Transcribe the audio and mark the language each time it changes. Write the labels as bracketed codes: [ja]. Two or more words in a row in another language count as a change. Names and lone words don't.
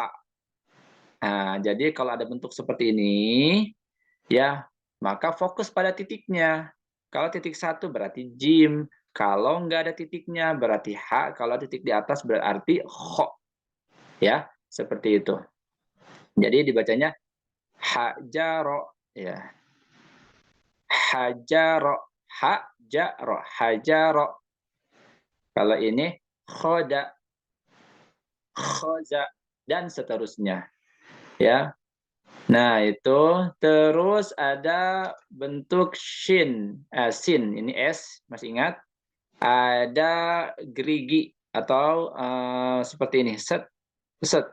[id] Nah, jadi kalau ada bentuk seperti ini, ya, maka fokus pada titiknya. Kalau titik satu berarti jim. Kalau nggak ada titiknya berarti ha. Kalau titik di atas berarti ho. Ya, seperti itu. Jadi dibacanya hajaro. Ya, hajaro. Hajaro. Hajaro. Kalau ini khoda. Khoza. Dan seterusnya. Ya, nah, itu terus ada bentuk shin, sin, ini S, masih ingat? Ada gerigi atau seperti ini, set, set.